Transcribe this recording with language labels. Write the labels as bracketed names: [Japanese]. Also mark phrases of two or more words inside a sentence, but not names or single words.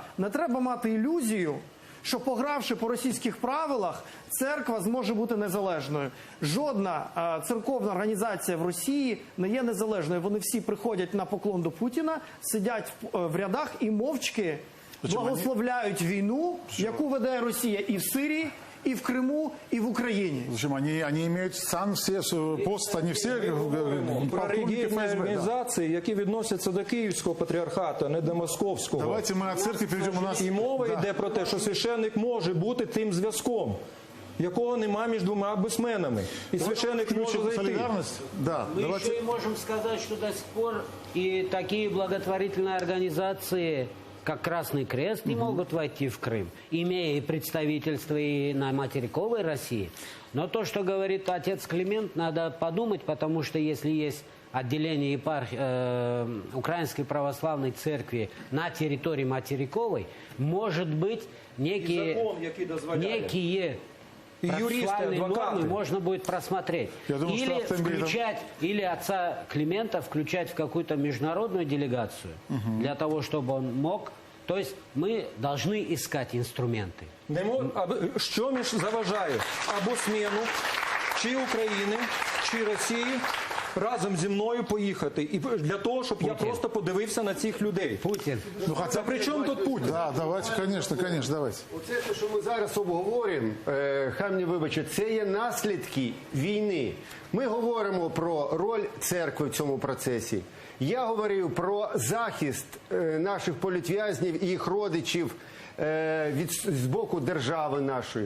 [Ukrainian] Не треба мати ілюзію, що погравши по російських правилах, церква зможе бути незалежною. Жодна церковна організація в Росії не є незалежною. Вони всі приходять на поклон до Путіна, сидять в рядах і мовчки благословляють війну, яку веде Росія і в Сирії, [Russian] и в Крыму, и в Украине. Зачем? Они имеют сан, все пост, они все [Ukrainian] про релігійні організації, які відносяться до Київського патріархату, а не до Московського. Давайте ми от церкви перейдемо у нас. І мова йде про те, що священник може бути тим зв'язком, якого нема між двома бусменами. І священник може зайти. [Russian] Да, мы еще и можем сказать, что до сих пор и такие благотворительные организации, как Красный Крест, не могут войти в Крым, имея и представительство и на материковой России. Но то, что говорит отец Климент, надо подумать, потому что если есть отделение Украинской Православной Церкви на территории материковой, может быть, некие процессуальные нормы можно будет просмотреть. Или включать, или отца Климента включать в какую-то международную делегацию, для того, чтобы он мог. То есть мы должны искать инструменты. [Ukrainian] Що між заважає або зміну чи України, чи Росії разом зі мною поїхати. І для того, щоб я просто подивився на цих людей. Путін. [Russian] Ну, хотя при чем тут Путин? Да, давайте, конечно, давайте. [Ukrainian] Оце те, що ми зараз обговорюємо, хай мені вибачать, це є наслідки війни. Ми говоримо про роль церкви в цьому процесі. Я говорив про захист наших політв'язнів і їх родичів з боку держави нашої.